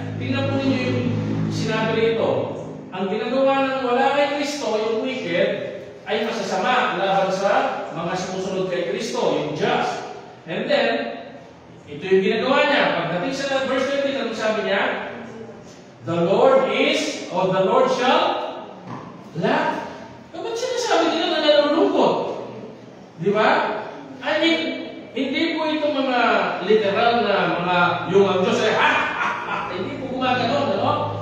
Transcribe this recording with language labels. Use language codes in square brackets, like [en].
[tl] Tingnan po ninyo yung sinabi rito. Ang ginagawa ng wala kay Kristo, yung wicked, ay masasama laban sa mga sumusunod kay Kristo, yung just. [en] And then, [tl] ito yung ginagawa niya. Pagdating sa verse 20, anong sabi niya? [en] The Lord is, or the Lord shall laugh. [tl] Ba't sinasabi nila na nalulungkot? Di ba? [en] I mean, [tl] hindi po ito mga literal na mga yung ang Diyos ay hindi po gumaganon, no?